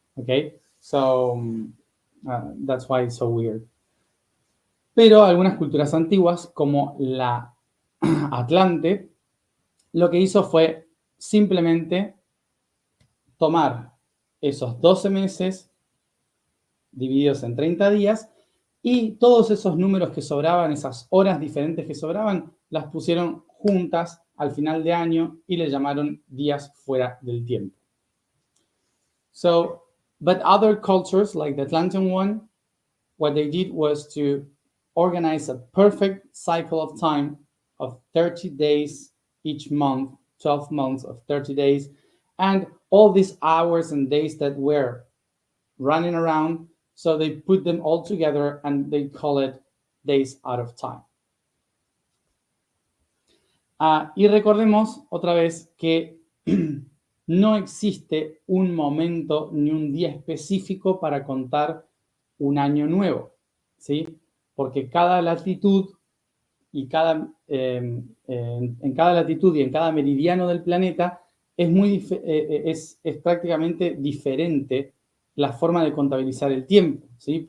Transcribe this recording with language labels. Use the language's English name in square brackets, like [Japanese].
[English] Okay, so that's why it's so weird. [Spanish] Pero algunas culturas antiguas, como la Atlante, lo que hizo fue simplemente tomar esos 12 meses divididos en 30 días y todos esos números que sobraban, esas horas diferentes que sobraban, las pusieron juntas al final de año y le llamaron días fuera del tiempo. [English] So, but other cultures, like the Atlantean one, what they did was to organize a perfect cycle of time of 30 days each month, 12 months of 30 days, and all these hours and days that were running around, so they put them all together and they call it days out of time. [Spanish] Y recordemos otra vez que no existe un momento ni un día específico para contar un año nuevo, ¿sí? Porque cada latitud y en cada latitud y en cada meridiano del planeta es prácticamente diferente la forma de contabilizar el tiempo, ¿sí?